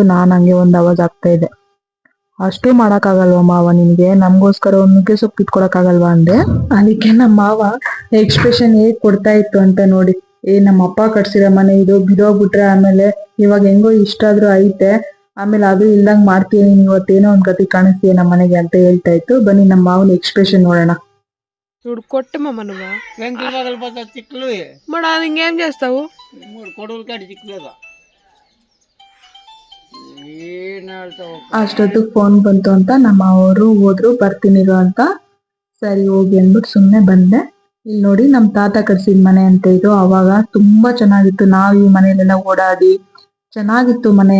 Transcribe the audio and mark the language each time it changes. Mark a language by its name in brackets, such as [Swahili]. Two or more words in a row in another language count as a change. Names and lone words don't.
[Kannada] ನಾನ್ ಹಂಗೆ ಒಂದ್ ಅವಾಜ್ ಆಗ್ತಾ ಇದೆ, ಅಷ್ಟು ಮಾಡಕ್ಕಾಗಲ್ವಾ ಮಾವ ನಿನ್ಗೆ, ನಮ್ಗೋಸ್ಕರ ಒಂದ್ ನುಗ್ಗೆ ಸೊಪ್ಪು ಕಿತ್ಕೊಡಕ್ಕಾಗಲ್ವಾ ಅಂದೆ. ಅದಕ್ಕೆ ನಮ್ಮ ಮಾವ ಎಕ್ಸ್ಪ್ರೆಷನ್ ಹೇಗ್ ಕೊಡ್ತಾ ಇತ್ತು ಅಂತ ನೋಡಿ. ನಮ್ಮ ಅಪ್ಪ ಕಟ್ಸಿರೋ ಮನೆ ಇದು, ಬಿದೋಗ್ಬಿಟ್ರೆ ಆಮೇಲೆ ಇವಾಗ ಹೆಂಗೋ ಇಷ್ಟಾದ್ರೂ ಐತೆ, ಆಮೇಲೆ ಅದು ಇಲ್ದಂಗ್ ಮಾಡ್ತೀಯ ನೀನ್, ಇವತ್ತೇನೋ ಒಂದ್ ಗತಿ ಕಾಣಿಸ್ತೀಯ ನಮ್ಮ ಮನೆಗೆ ಅಂತ ಹೇಳ್ತಾ ಇತ್ತು. ಬನ್ನಿ ನಮ್ಮ ಮಾವನ ಎಕ್ಸ್ಪ್ರೆಷನ್ ನೋಡೋಣ. [Telugu] చూడు కొట్టమమ్మ నువ్వు మరి అది ఇంకేం చేస్తావు? [Kannada] ಅಷ್ಟೊತ್ತು ಫೋನ್ ಬಂತು ಅಂತ ನಮ್ಮ ಅವರು ಹೋದ್ರು, ಬರ್ತೀನಿರು ಅಂತ. ಸರಿ ಹೋಗಿ ಅಂದ್ಬಿಟ್ಟು ಸುಮ್ನೆ ಬಂದೆ. ಇಲ್ಲಿ ನೋಡಿ ನಮ್ ತಾತ ಕಟ್ಸಿದ ಮನೆ ಅಂತ ಇದು. ಅವಾಗ ತುಂಬಾ ಚೆನ್ನಾಗಿತ್ತು, ನಾವ್ ಈ ಮನೆಯಲ್ಲೆಲ್ಲ ಓಡಾಡಿ ಚೆನ್ನಾಗಿತ್ತು ಮನೆ.